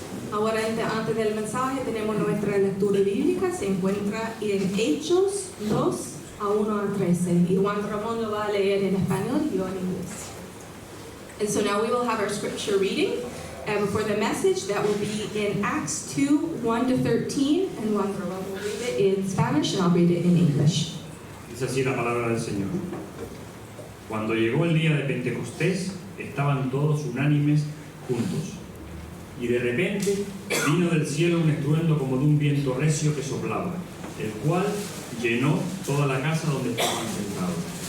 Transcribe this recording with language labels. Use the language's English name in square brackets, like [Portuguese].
[Spanish] Ahora, antes del mensaje, tenemos nuestra lectura bíblica. Se encuentra en Hechos 2, a 1 a 13. Y Juan Ramón lo va a leer en español y yo en inglés. [English] And so now we will have our scripture reading for the message. That will be in Acts 2, 1 to 13. And Juan Ramón will read it in Spanish and I'll read it in English. [Spanish] Dice así la palabra del Señor. Cuando llegó el día de Pentecostés, estaban todos unánimes juntos. Y de repente vino del cielo un estruendo como de un viento recio que soplaba, el cual llenó toda la casa donde estaban sentados.